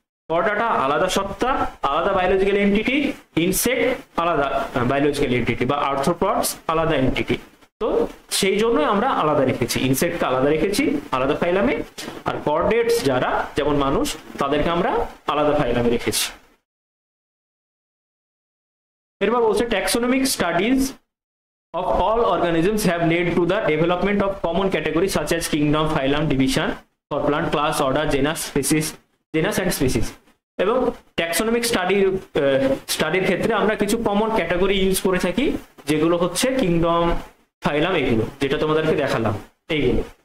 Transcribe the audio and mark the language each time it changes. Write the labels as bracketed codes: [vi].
[bn] Chordata আলাদা সত্তা, আলাদা বায়োলজিক্যাল এন্টিটি, ইনসেক্ট আলাদা বায়োলজিক্যাল এন্টিটি বা আর্থ্রোপডস আলাদা এন্টিটি। তো সেই জন্য আমরা আলাদা রেখেছি, ইনসেক্টকে আলাদা রেখেছি আলাদা ফাইলামে, আর কর্ডেটস যারা যেমন মানুষ তাদেরকে আমরা আলাদা ফাইলামে রেখেছি। এরপর বলছে taxonomic studies [en] of all organisms have led to the development of common categories such as kingdom, phylum, division for plant, class, order, genus and species. [bn] এবং ট্যাক্সোনমিক স্টাডির ক্ষেত্রে আমরা কিছু কমন ক্যাটাগরি ইউজ করে থাকি, যেগুলো হচ্ছে কিংডম, ফাইলাম, এগুলো যেটা তোমাদেরকে দেখালাম এইগুলো।